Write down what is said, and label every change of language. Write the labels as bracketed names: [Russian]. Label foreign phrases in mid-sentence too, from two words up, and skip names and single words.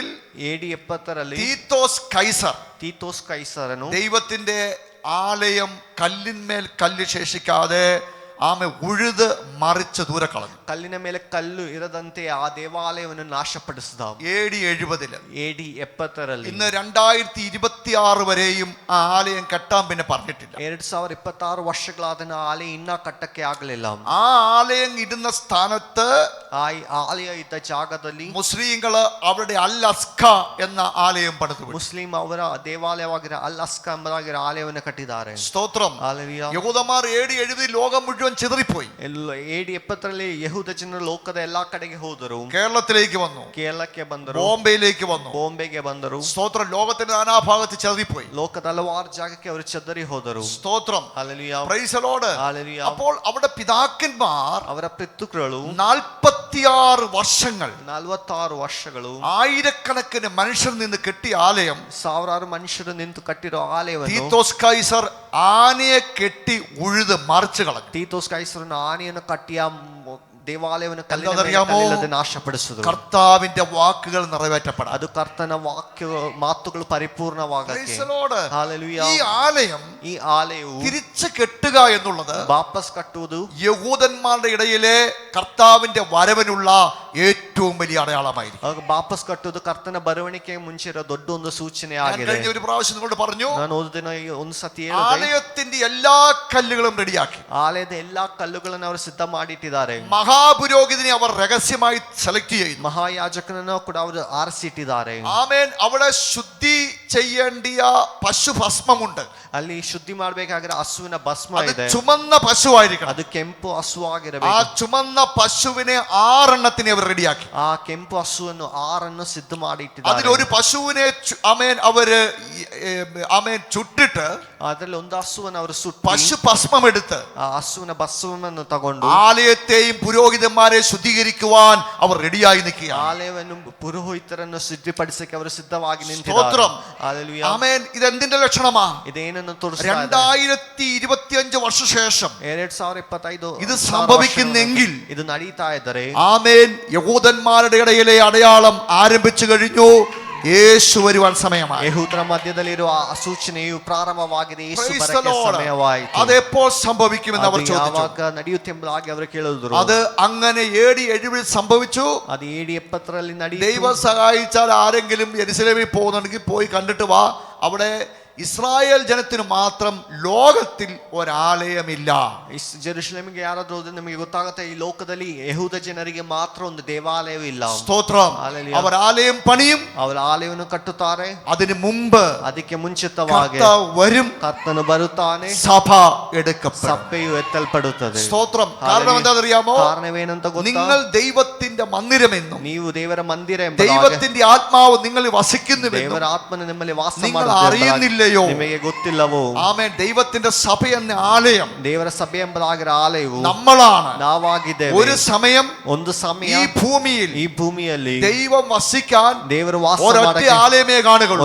[Malayalam] AD 70 തീത്തോസ് കൈസറನು ദൈവത്തിന്റെ ആലയം കല്ലിന്മേൽ കല്ല് ശേഷിക്കാതെ ആമെ ഉഴുത് മറിച്ച് ദൂരെ കളഞ്ഞു. [Kannada] കല്ലിನ ಮೇಲೆ ಕಲ್ಲು ಇರದಂತೆ ಆ ದೇವಾಲಯವನ್ನು ನಾಶಪಡಿಸಿದ. [Malayalam] AD 70 AD 70 ഇന്ന് 2026 വരെയും ആ ആലയം കെട്ടാൻ പിന്നെ പറഞ്ഞിട്ടില്ല. [Kannada] 2026 ವರ್ಷಗಳಾದ ಆಲಯ ಇನ್ನ ಕಟ್ಟಕ್ಕೆ ಆಗಲಿಲ್ಲ. [Malayalam] ആ ആലയം ഇടുന്ന സ്ഥാനത്ത്, [Kannada] ಆ ಆಲಯ ಇದ್ದ ಜಾಗದಲ್ಲಿ [Malayalam] മുസ്ലിങ്ങള് അവരുടെ അൽ അസ്ക എന്ന ആലയം പണിതു. [Kannada] ಮುಸ್ಲಿಂ ಅವರ ದೇವಾಲಯವಾಗಿರೋ ಅಲ್ ಅಸ್ಕ ಎಂಬುದಾಗಿರೋ ಆಲಯವನ್ನು ಕಟ್ಟಿದ್ದಾರೆ. [Malayalam] സ്തോത്രം. യഹൂദന്മാർ AD 70 ലോകം മുഴുവൻ ചിതറിപ്പോയി. [Kannada] AD 70 ಯಹೂದ ಜನರು ಲೋಕದ ಎಲ್ಲಾ ಕಡೆಗೆ ಹೋದರು. [Malayalam] കേരളത്തിലേക്ക് വന്നു, [Kannada] ಕೇರಳಕ್ಕೆ ಬಂದರು, [Malayalam] ബോംബെയിലേക്ക് വന്നു, [Kannada] ಬಾಂಬೆಗೆ ಬಂದರು. [Malayalam] സ്തോത്രം. ലോകത്തിന്റെ നാനാഭാഗത്ത് ചിതറിപ്പോയി. [Kannada] ಲೋಕದ ಹಲವಾರು ಜಾಗಕ್ಕೆ ಅವರು ಚದರಿ ಹೋದರು. [Malayalam] സ്തോത്രം. ഹല്ലേലൂയ. [English] Praise the Lord. [Malayalam] ഹല്ലേലൂയ. അപ്പോൾ അവിടെ പിതാക്കന്മാർ [Kannada] ಅವರ ಪಿತೃಗಳು [Malayalam] 46 വർഷങ്ങൾ, [Kannada] 46 ವರ್ಷಗಳು [Malayalam] ആയിരക്കണക്കിന് മനുഷ്യർ നിന്ന് കെട്ടിയ ആലയം, [Kannada] ಸಾವಿರಾರು ಮನುಷ್ಯರು ನಿಂತು ಕಟ್ಟಿರೋ ಆಲಯವನ್ನು [Malayalam] തീത്തോസ് കൈസർ ആനയെ കെട്ടി ഉഴുത് മറിച്ചു കളഞ്ഞു. [Kannada] ತೀತೋಸ್ ಕೈಸರನ ಆನೆಯನ್ನು ಕಟ್ಟಿಯ ದೇವಾಲಯವನ್ನು ಕಲ್ಲಿಲ್ಲದೆ ನಾಶಪಡಿಸಿದರು. [Malayalam] കർത്താവിന്റെ വാക്കുകൾ നിറവേറ്റപ്പെടാൻ, [Kannada] ಅದು ಕರ್ತನ ಮಾತುಗಳು ಪರಿಪೂರ್ಣವಾಗಕ್ಕೆ. [Malayalam] ഈ ആലയം, [Kannada] ಈ ಆಲಯವು [Malayalam] തിരിച്ചു കെട്ടുക എന്നുള്ളത് [Kannada] ವಾಪಸ್ ಕಟ್ಟುವುದು [Malayalam] യഹൂദന്മാരുടെ ഇടയിലെ കർത്താവിന്റെ വരവിനുള്ള ഏറ്റവും വലിയ അടയാളമായിരിക്കും. [Kannada] ವಾಪಸ್ ಕಟ್ಟುವುದು ಕರ್ತನ ಬರವಣಿಗೆಗೆ ಮುಂಚೆ ಇರೋ ದೊಡ್ಡ ಒಂದು ಸೂಚನೆ ಆಗಿದೆ. [Malayalam] കഴിഞ്ഞ ഒരു പ്രാവശ്യം നിങ്ങളോട് പറഞ്ഞു, [Kannada] ನಾನು ಓದಿನ ಒಂದು ಸತಿ [Malayalam] ആലയത്തിന്റെ എല്ലാ കല്ലുകളും റെഡിയാക്കി. [Kannada] ಆಲಯದ ಎಲ್ಲಾ ಕಲ್ಲುಗಳನ್ನು ಅವರು ಸಿದ್ಧ ಮಾಡಿಟ್ಟಿದ್ದಾರೆ. [Malayalam] മഹാപുരോഹിതനെ അവർ രഹസ്യമായി സെലക്ട് ചെയ്തു. [Kannada] ಮಹಾಯಾಜಕನನ್ನು ಕೂಡ ಅವರು ಆರಿಸಿಟ್ಟಿದ್ದಾರೆ. [Malayalam] ആമേൻ. അവിടെ ശുദ്ധി ചെയ്യേണ്ടിയ പശുഭസ്മമുണ്ട്. [Kannada] ಅಲ್ಲಿ ಶುದ್ಧಿ ಮಾಡಬೇಕಾಗಿರೋ ಹಸುವಿನ ಭಸ್ಮ ಇದೆ. [Malayalam] ചുമന്ന പശുവായിരിക്കണം. [Kannada] ಅದು ಕೆಂಪು ಹಸು [Malayalam] ആ [Kannada] ಆಗಿರಬೇಕು. [Malayalam] ചുമന്ന പശുവിനെ 6 എണ്ണത്തിനെ അവർ റെഡിയാക്കി. [Kannada] ಆ ಕೆಂಪು ಹಸುವನ್ನು 6 ಸಿದ್ಧ ಮಾಡಿ ಇಟ್ಟಿದ್ದಾರೆ. [Malayalam] അതിലൊരു പശുവിനെ ആമേൻ അവര് ആമേൻ ചുട്ടിട്ട്, [Kannada] ಅದರಲ್ಲಿ ಒಂದು ಹಸುವನ್ನು ಅವರು ಸುಟ್ಟು [Malayalam] പശുഭസ്മം എടുത്ത് [Kannada] ಆ ಹಸುವಿನ ಭಸ್ಮವನ್ನು ತಗೊಂಡು [Malayalam] ആലയത്തെയും പുരോഹിതന്മാരെ ശുദ്ധീകരിക്കുവാൻ അവർ റെഡിയായി നിൽക്കുക. [Kannada] ಆಲಯವನ್ನು ಪುರೋಹಿತರನ್ನು ಸಿದ್ಧಪಡಿಸಕ್ಕೆ ಅವರು ಸಿದ್ಧವಾಗಿ ನಿಂತಿದ್ದಾರೆ. [Malayalam] സ്തോത്രം. ഹല്ലേലൂയ. ആമേൻ. ഇത് എന്തിന്റെ ലക്ഷണമാ? [Kannada] ഇതേനನ್ನು ತೋರಿಸ್ತಾ ಇದೆ. [Malayalam] 2025 വർഷശേഷം 2025 ഇത് സംഭവിക്കുന്നെങ്കിൽ, [Kannada] ಇದು ನಡೀತಾ ಇದ್ದರೆ, [Malayalam] ആമേൻ, യഹൂദന്മാരുടെ ഇടയിലെ അടയാളം ആരംഭിച്ചു കഴിഞ്ഞു. യേശു വരുവാൻ സമയമായി. [Kannada] ಯಹೂದರ ಮಧ್ಯದಲ್ಲಿರುವ ಆ ಸೂಚನೆಯು ಪ್ರಾರಂಭವಾಗಿದೆ. ಯೇಸು ಬರಕ್ಕೆ ಸಮಯವಾಯಿತು. [Malayalam] അത് എപ്പോൾ സംഭവിക്കുമെന്ന് അവർ ചോദിച്ചു. [Kannada] ಯಾವಾಗ ನಡೆಯುತ್ತೆ ಎಂಬುದಾಗಿ ಅವರು ಕೇಳಿದ್ರು. [Malayalam] അത് അങ്ങനെ AD 70 സംഭവിച്ചു. [Kannada] ಅದು AD 70 ನಡೆಯಿತು. [Malayalam] ദൈവം സഹായിച്ചാൽ ആരെങ്കിലും യെരുശലേമിൽ പോകുന്നുണ്ടെങ്കിൽ പോയി കണ്ടിട്ട് വാ. അവിടെ ഇസ്രായേൽ ജനത്തിന് മാത്രം ലോകത്തിൽ ഒരാലയമില്ല. [Kannada] ജെറുസലേമിಗೆ ಯಾರಾದ್ರೂ ಹೋದ್ರೆ ನಮಗೆ ಗೊತ್ತಾಗುತ್ತೆ, ಈ ಲೋಕದಲ್ಲಿ ಯಹೂದ ಜನರಿಗೆ ಮಾತ್ರ ಒಂದು ದೇವಾಲಯವಿಲ್ಲ. [Malayalam] സ്തോത്രം. അവർ ആലയം പണിയും, [Kannada] ಅವರು ಆಲಯವನ್ನು ಕಟ್ಟುತ್ತಾರೆ. [Malayalam] അതിനു മുമ്പ് [Kannada] ಅದಕ್ಕೆ ಮುಂಚಿತವಾಗಿ [Malayalam] വരും, [Kannada] ಕರ್ತನು ಬರುತ್ತಾನೆ, [Malayalam] സഭ എടുക്കപ്പെടും, [Kannada] ಸಭೆಯು ಎತ್ತಲ್ಪಡುತ್ತದೆ. [Malayalam] സ്തോത്രം. കാരണം എന്താണെന്നറിയാമോ? [Kannada] ಕಾರಣವೇನಂತ ಗೊತ್ತಾ? [Malayalam] നിങ്ങൾ ദൈവത്തെ ദൈവത്തിന്റെ മന്ദിരമെന്നും [Kannada] ನೀವು ದೇವರ ಮಂದಿರ [Malayalam] ദൈവത്തിന്റെ ആത്മാവ് നിങ്ങളിൽ വസിക്കുന്നുവെന്നും [Kannada] ದೇವರ ಆತ್ಮನು ನಿಮ್ಮಲ್ಲಿ ವಾಸ [Malayalam] നിങ്ങൾ [Kannada] ಮಾಡುತ್ತದೆ [Malayalam] അറിയുന്നില്ലയോ? [Kannada] ನಿಮಗೆ ಗೊತ್ತಿಲ್ಲವೋ? [Malayalam] ആമേൻ. ദൈവത്തിന്റെ സഭ എന്ന ആലയം [Kannada] ದೇವರ ಸಭೆ ಎಂಬುದಾಗಿರೋ ಆಲಯವು [Malayalam] നമ്മളാണ്. [Kannada] ನಾವಾಗಿದ್ದೇವೆ. [Malayalam] ഒരു സമയം [Kannada] ಒಂದು ಸಮಯ [Malayalam] ഈ ഭൂമിയിൽ [Kannada] ಈ ಭೂಮಿಯಲ್ಲಿ [Malayalam] ദൈവം വസിക്കാൻ [Kannada] ದೇವರು ವಾಸ [Malayalam] ഒരൊറ്റ [Kannada] ಮಾಡಕ್ಕೆ [Malayalam] ആലയമേ കാണുകയുള്ളൂ.